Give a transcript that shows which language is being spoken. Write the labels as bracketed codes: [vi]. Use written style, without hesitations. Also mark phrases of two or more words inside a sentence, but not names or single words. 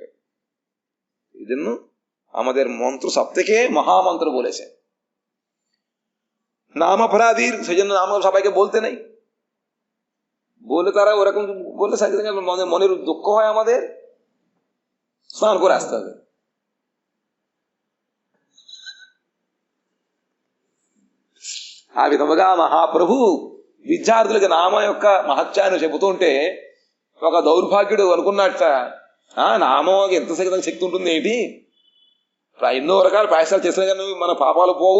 [bn] এই জন্য আমাদের মন্ত্র সব থেকে মহামন্ত্র বলেছে। নাম অপরাধীর, সেই জন্য নাম সবাইকে বলতে নেই, বলে তারা ওরকম বললে মনের দুঃখ হয়, আমাদের স্নান করে আসতে হবে। [te] ఆ విధముగా మహాప్రభు విద్యార్థులకి నామ యొక్క మహత్యాన్ని చెబుతుంటే ఒక దౌర్భాగ్యుడు అనుకున్నట్ట, నామం ఎంత శక్తి ఉంటుంది ఏంటి? ఎన్నో రకాల ప్రాయసాలు చేసినా కానీ మన పాపాలు పోవు.